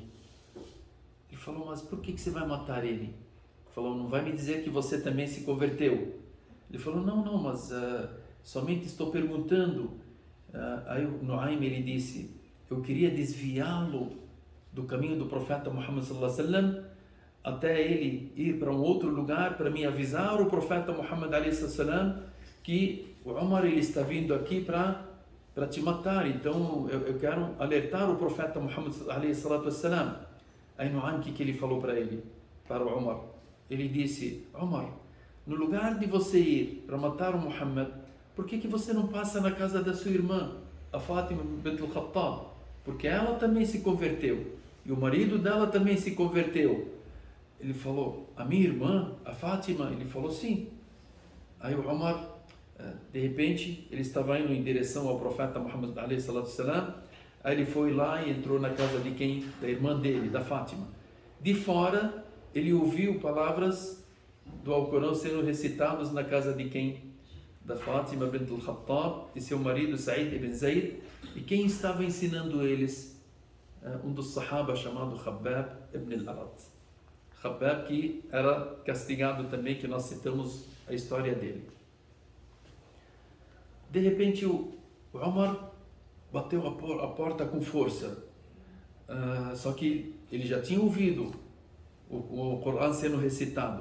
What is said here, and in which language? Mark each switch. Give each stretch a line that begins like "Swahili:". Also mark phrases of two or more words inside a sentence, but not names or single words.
Portuguese: Ele falou: mas por que você vai matar ele? Ele falou: não vai me dizer que você também se converteu? Ele falou: não, mas somente estou perguntando. Aí o Nuaym, ele disse: eu queria desviá-lo do caminho do profeta Muhammad
Arabic: صلى الله عليه وسلم
Portuguese: até ele ir para um outro lugar para me avisar o profeta Muhammad
Arabic: عليه وسلم
Portuguese: que o Umar, ele está vindo aqui para te matar. Então eu quero alertar o profeta Muhammad
Arabic: عليه وسلم.
Portuguese: Aí Nuaym, o que ele falou para ele, para o Umar? Ele disse: Umar, no lugar de você ir para matar o Muhammad, por que você não passa na casa da sua irmã, a Fátima bint al-Khattab? Porque ela também se converteu e o marido dela também se converteu. Ele falou: a minha irmã, a Fátima? Ele falou: sim. Aí o Umar, de repente, ele estava indo em direção ao profeta Muhammad
Arabic: عليه الصلاة والسلام.
Portuguese: Aí ele foi lá e entrou na casa de quem? Da irmã dele, da Fátima. De fora, ele ouviu palavras do Alcorão sendo recitados na casa de quem? Da Fátima bint al-Khattab e seu marido Sa'id ibn Zayd. E quem estava ensinando eles? Um dos sahaba chamado Khabbab ibn al-Arat. Khabbab, que era castigado também, que nós citamos a história dele. De repente o Umar bateu a porta com força. Só que ele já tinha ouvido o Corão sendo recitado.